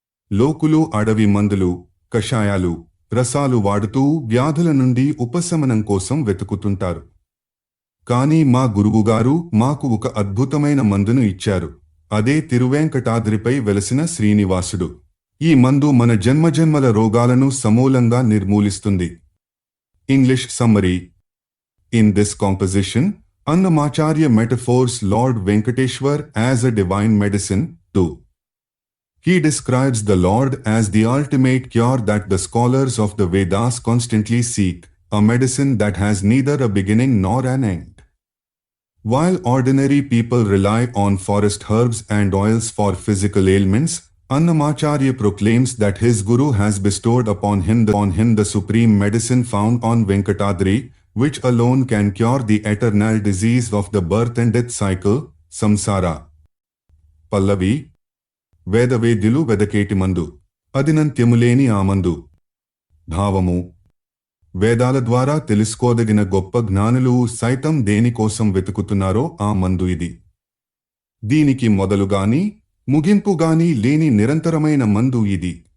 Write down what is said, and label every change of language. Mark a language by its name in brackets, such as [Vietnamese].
[Telugu] లోకులు అడవి మందులు, కషాయాలు, రసాలు వాడుతూ వ్యాధుల నుండి ఉపశమనం కోసం వెతుకుతుంటారు. కానీ మా గురువుగారు మాకు ఒక అద్భుతమైన మందును ఇచ్చారు. అదే తిరువేంకటాద్రిపై వెలసిన శ్రీనివాసుడు. ఈ మందు మన జన్మజన్మల రోగాలను సమూలంగా నిర్మూలిస్తుంది. [English] English summary: In this composition, Annamacharya metaphors Lord Venkateshwar as a divine medicine, too. He describes the Lord as the ultimate cure that the scholars of the Vedas constantly seek, a medicine that has neither a beginning nor an end. While ordinary people rely on forest herbs and oils for physical ailments, Annamacharya proclaims that his Guru has bestowed upon him the supreme medicine found on Venkatadri, which alone can cure the eternal disease of the birth and death cycle, samsara. [Telugu] Pallavi: వేదవేద్యులు వెదకేటి మందు, అదినంత్యములేని ఆ మందు. భావము: వేదాల ద్వారా తెలుసుకోదగిన గొప్ప జ్ఞానులు సైతం దేనికోసం వెతుకుతున్నారో ఆ మందు ఇది. దీనికి మొదలుగాని ముగింపుగాని లేని నిరంతరమైన మందు ఇది.